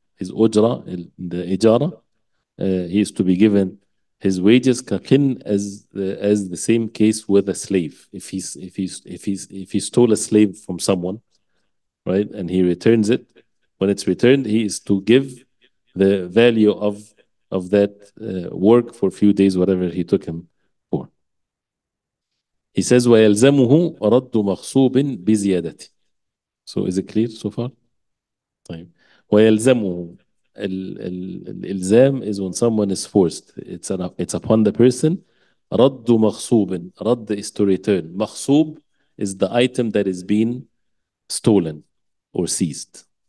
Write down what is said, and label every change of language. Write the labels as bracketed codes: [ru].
[en] His ujra, the ijara, he is to be given his wages كقن, as the same case with a slave. If he stole a slave from someone, right, and he returns it, when it's returned, he is to give the value of that work for a few days, whatever he took him for. He says [ar] ويلزمه رد مغصوب بزيادته. [en] So is it clear so far? طيب. ويلزمه, الإلزام is when someone is forced. It's upon the person. [ar] رد مغصوب. [en] رد is to return. مغصوب is the item that is being stolen or seized.